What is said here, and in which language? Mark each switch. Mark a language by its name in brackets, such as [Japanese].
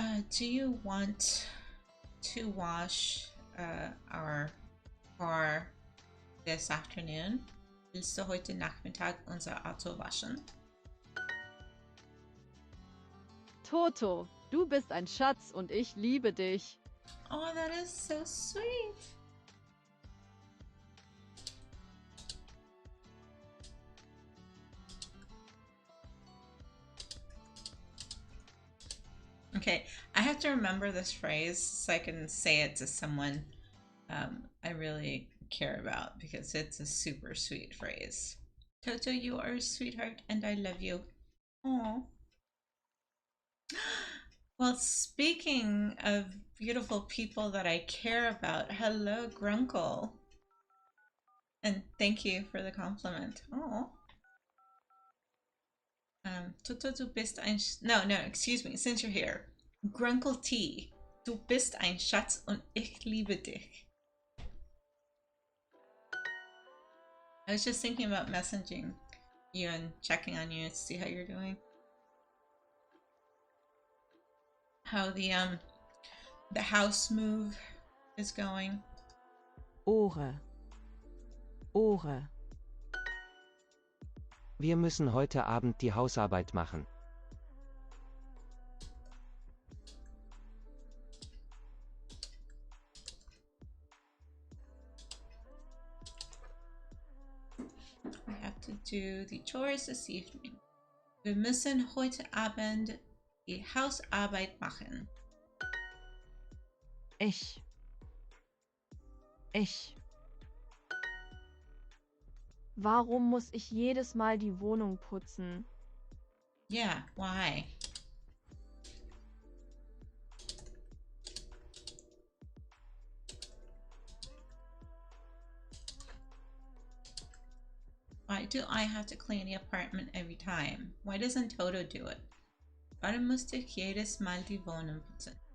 [English] Do you want to wash our car this afternoon? [German] Willst du heute Nachmittag unser Auto waschen? Toto, du bist ein Schatz und ich liebe dich. [English] Oh, that is so sweet. Okay, I have to remember this phrase so I can say it to someone I really care about, because it's a super sweet phrase. Toto, you are a sweetheart and I love you. Aww. Well, speaking of beautiful people that I care about, hello, Grunkle. And thank you for the compliment. Oh. Toto, [German] du bist ein... [English] No, excuse me, since you're here. [German] Grunkle T, du bist ein Schatz und ich liebe dich. [English] I was just thinking about messaging you and checking on you to see how you're doing. How the house move is going. Ohre. Ohre. [German] Wir müssen heute Abend die Hausarbeit machen. [English] We have to do the chores this evening. [German] Wir müssen heute Abend die Hausarbeit machen. Ich. Warum muss ich jedes Mal die Wohnung putzen? [English] Yeah, why? Why do I have to clean the apartment every time? Why doesn't Toto do it? [German] Warum musste ich jedes Mal die Wohnung putzen?